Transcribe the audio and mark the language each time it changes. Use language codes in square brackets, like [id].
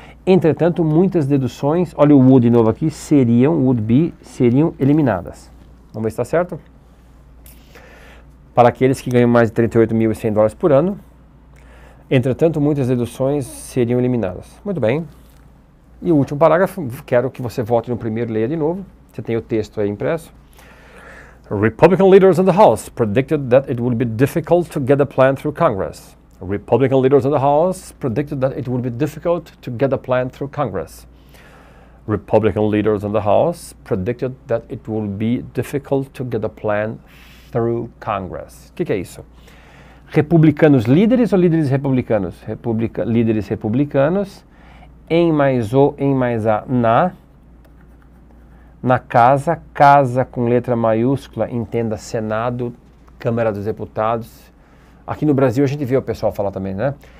[pt] Entretanto, muitas deduções, olha o would de novo aqui, seriam eliminadas. Vamos ver se está certo? Para aqueles que ganham mais de $38.100 por ano. Entretanto, muitas deduções seriam eliminadas. Muito bem. E o último parágrafo, quero que você volte no primeiro e leia de novo. Você tem o texto aí impresso. [en] Republican leaders in the House predicted that it would be difficult to get a plan through Congress. Republican leaders in the House predicted that it would be difficult to get a plan through Congress. Republican leaders in the House predicted that it would be difficult to get a plan through Congress. [pt] O que é isso? Republicanos líderes ou líderes republicanos? Líderes republicanos, em mais o, em mais a, na casa com letra maiúscula, entenda Senado, Câmara dos Deputados. Aqui no Brasil a gente vê o pessoal falar também, né?